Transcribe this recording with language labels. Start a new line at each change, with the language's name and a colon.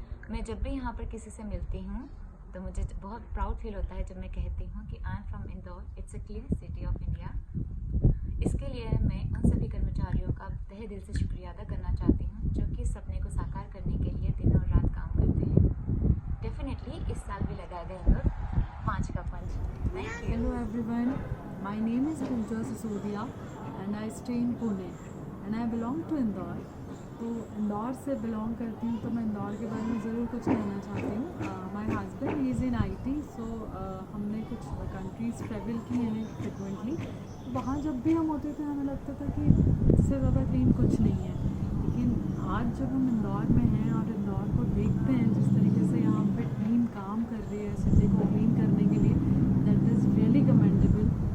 Hindi: मैं जब भी यहाँ पर किसी से मिलती हूँ तो मुझे बहुत प्राउड फील होता है जब मैं कहती हूँ कि
English: I am from Indore, it's a clean city of India.
Hindi: इसके लिए मैं उन सभी कर्मचारियों का तहे दिल से शुक्रिया अदा करना चाहती हूँ जो कि इस सपने को साकार करने के लिए दिन और रात काम करते हैं। डेफिनेटली इस साल भी लगाएगा इंदौर 5 का पंच।
English: Thank you. Hello everyone, my name is Pooja Sisodia and I stay in Pune and I belong to Indore.
Hindi: तो इंदौर से बिलोंग करती हूँ तो मैं इंदौर के बारे में ज़रूर कुछ कहना चाहती हूँ।
English: my husband is in IT,
Hindi: सो हमने कुछ कंट्रीज़ ट्रैवल की हैं फ्रिक्वेंटली। वहाँ जब भी हम होते थे हमें लगता था कि इससे ज़्यादा क्लीन कुछ नहीं है, लेकिन आज जब हम इंदौर में हैं और इंदौर को देखते हैं जिस तरीके से यहाँ पे टीम काम कर रही है सिटी को क्लीन करने के लिए,
English: That is really commendable.